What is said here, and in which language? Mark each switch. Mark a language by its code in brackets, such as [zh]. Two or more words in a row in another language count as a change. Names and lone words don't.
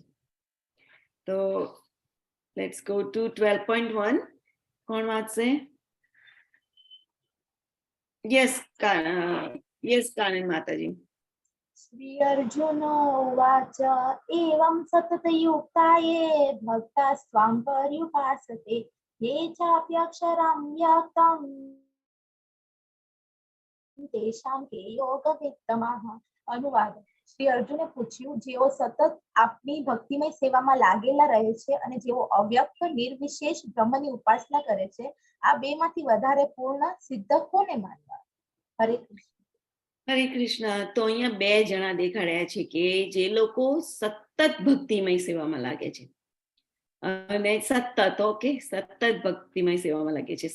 [en] તો let's go to 12.1. [gu] કોણ વાંચશે? યસ કાનન માતાજી. [sa] श्री अर्जुन उवाच एवं सततयुक्ताये भक्ता स्वाम पर्युपासते ये चाप्यक्षरं व्यक्तं तेषां के योगवित्तमः. अनुवाद. [gu] શ્રી અર્જુને પૂછ્યું, જેઓ સતત આપની ભક્તિમય સેવામાં લાગેલા રહે છે અને જેઓ અવ્યક્ત નિર્વિશેષ બ્રહ્મની ઉપાસના કરે છે, આ બેમાંથી વધારે પૂર્ણ સિદ્ધ કોને માનવા? હરે કૃષ્ણ. હરે કૃષ્ણ. તો અહીંયા 2 જણા દેખાડ્યા છે કે જે લોકો સતત ભક્તિમય સેવામાં લાગે છે, અને સતત ભક્તિમય સેવામાં લાગે છે.